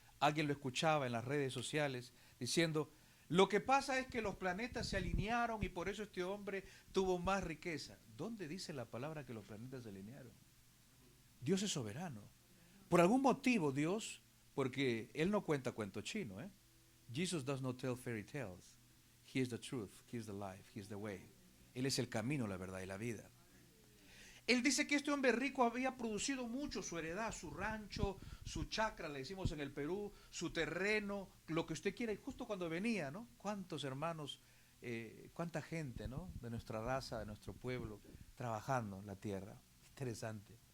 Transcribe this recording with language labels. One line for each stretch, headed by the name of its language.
Spanish: Alguien lo escuchaba en las redes sociales diciendo, lo que pasa es que los planetas se alinearon y por eso este hombre tuvo más riqueza. ¿Dónde dice la palabra que los planetas se alinearon? Dios es soberano. Por algún motivo Dios, porque Él no cuenta cuento chino, ¿eh?
English: Jesus does not tell fairy tales. He is the truth, He is the life, He is the way.
Spanish: Él es el camino, la verdad y la vida. Él dice que este hombre rico había producido mucho, su heredad, su rancho, su chacra, le decimos en el Perú, su terreno, lo que usted quiera. Y justo cuando venía, ¿no? Cuántos hermanos, cuánta gente, ¿no? De nuestra raza, de nuestro pueblo, trabajando en la tierra. Interesante.